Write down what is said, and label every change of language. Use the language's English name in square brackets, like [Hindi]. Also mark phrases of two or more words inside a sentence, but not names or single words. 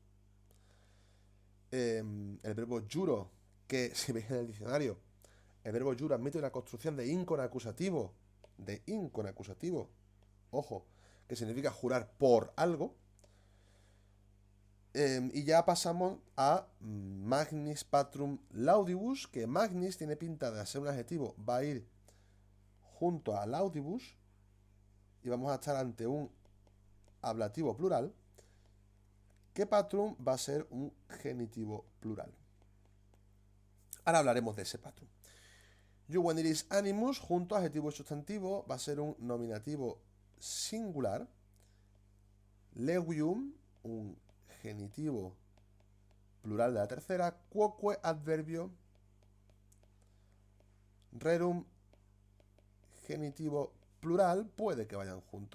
[Spanish] El verbo juro, que si veis en el diccionario, el verbo juro admite una construcción de in con acusativo, ojo, que significa jurar por algo. Y ya pasamos a [Latin] magnis patrum laudibus, [Spanish] que magnis tiene pinta de ser un adjetivo, va a ir junto a laudibus y vamos a estar ante un ablativo plural, que patrum va a ser un genitivo plural. Ahora hablaremos de ese patrum. [Latin] Juvenilis animus [Spanish] junto a adjetivo y sustantivo va a ser un nominativo singular. Legium, un genitivo plural de la tercera. Quoque adverbio. Rerum, genitivo plural puede que vayan juntos.